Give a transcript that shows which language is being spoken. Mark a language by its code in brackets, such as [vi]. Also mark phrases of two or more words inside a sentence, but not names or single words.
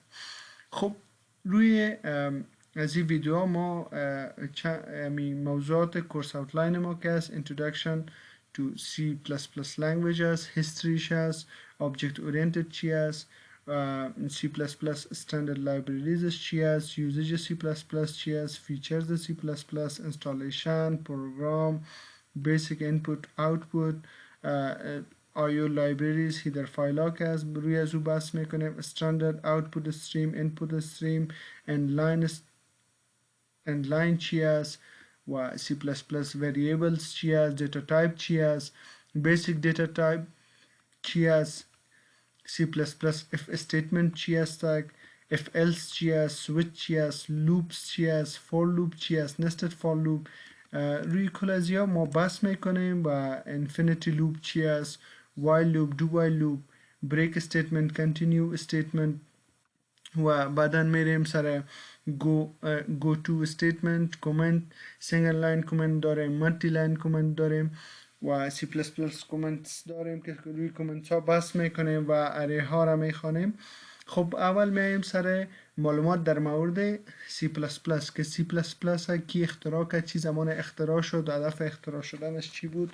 [fa] خب روی از این ویدیو ما موضوعات [en] course outline [fa] ما که است Introduction [en] to C++ language [fa] است، هیستریش است، [en] Object Oriented [fa] چی است، [en] C++ Standard Libraries [fa] چی است، [en] Usage C++ [fa] چی است، [en] Features C++، Installation، Program، Basic Input Output، IO libraries header file [fa] که از روی از او بحث میکنیم، [en] standard output stream، input stream، end line [fa] چی است و [en] C++ variables [fa] چی است، [en] data type [fa] چی است، [en] basic data type [fa] چی است، [en] C++ if statement [fa] چی است، [en] if else [fa] چی است، [en] switch [fa] چی است، [en] loops [fa] چی است، [en] for loop [fa] چی است، [en] nested for loop. [fa] روی کل از ما بحث میکنیم و [en] infinity loop [fa] چی است، [en] while loop، do while loop، break statement، continue statement [fa] و بعدا میریم سر [en] go to statement، comment، single line comment [fa] داریم، [en] multi line comment [fa] داریم و [en] C++ comments [fa] داریم که روی comments ها بحث میکنیم و اره ها را میخوانیم. خب اول میایم سر معلومات در مورد C++ که C++ کی اختراع کرد، چی زمان اختراع شد، هدف اختراع شدنش چی بود.